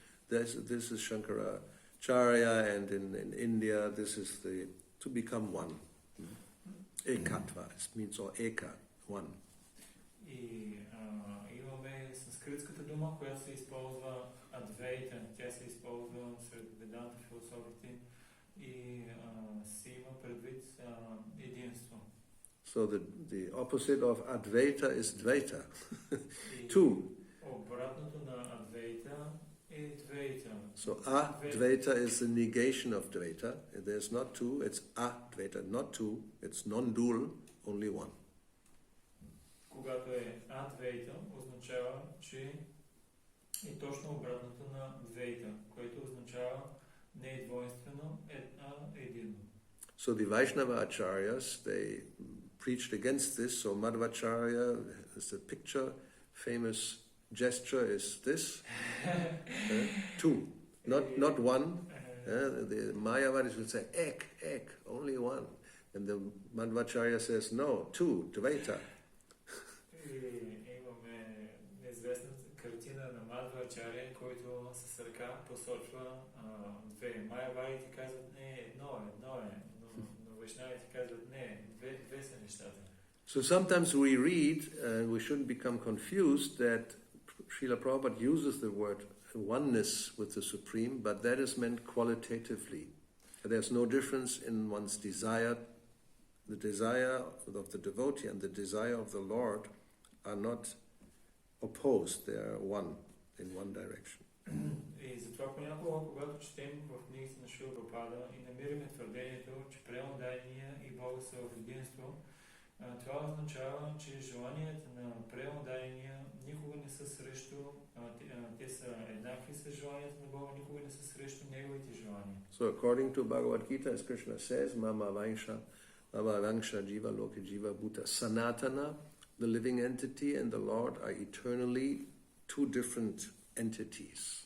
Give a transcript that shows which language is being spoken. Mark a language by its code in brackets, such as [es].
[en] This is Shankaracharya, and in India this is to become one. Ekatva, it means or eka, one. [bg] И имаме санскритската дума, която се използва Адвейта. Тя се използва сред веданта философите и се има предвид единство. [en] So the opposite of Advaita is Dvaita. Two. [bg] Обратното на Адвейта е Двейта. [en] So Advaita is the negation of Dvaita. There's not two, it's Advaita, not two, it's non-dual, only one. [bg] Когато е Адвейта, означава, че е точно обратното на Двейта, което означава не е двойствено, а единно. [en] So the Vaishnava acharyas, they preached against this. So Madhvacharya is the picture, famous gesture is this, two, not one. The Mayavadis would say ek, only one, and the Madhvacharya says no, two, Dvaita. [bg] Имаме известна картина на Мадхвачаря, който с ръка посочва две. Майявадите казват не, едно е, но вайшнавите казват не, две са нещата. [en] So sometimes we read, and we shouldn't become confused, that Srila Prabhupada uses the word oneness with the Supreme, but that is meant qualitatively. There's no difference in one's desire. The desire of the devotee and the desire of the Lord are not opposed, they are one, in one direction. [bg] И затова понякога, когато четем в книгите на Шрила Прабхупада и намираме твърдението, че преодайния и Бога са в единство, това означава, че желанията на преодайния никога не са срещу, те са еднакви с желанията на Бога, никога не са срещу неговите желания. [en] So according to Bhagavad Gita, as Krishna says, [sa] Mama Vangsha Jiva Loka Jiva Bhuta Sanatana, [en] the living entity and the Lord are eternally two different entities.